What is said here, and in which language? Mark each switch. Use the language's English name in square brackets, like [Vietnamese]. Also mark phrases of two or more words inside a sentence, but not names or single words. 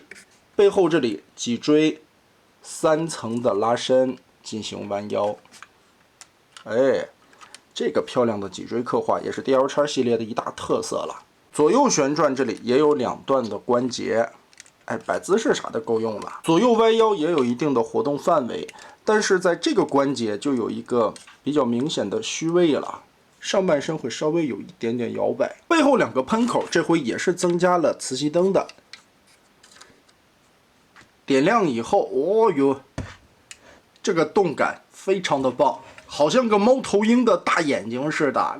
[Chinese] 背後這裡脊椎3層的拉伸進行彎腰，哎，這個漂亮的脊椎刻畫也是 DL-X 系列的一大特色了。左右旋轉這裡也有2段的關節，哎，擺姿勢啥的夠用了。左右彎腰也有一定的活動範圍，但是在這個關節就有一個比較明顯的虛位了，上半身會稍微有一點點搖擺。背後2個噴口這回也是增加了磁吸燈的。點亮以後，哦喲，這個動感非常的棒，好像個貓頭鷹的大眼睛似的。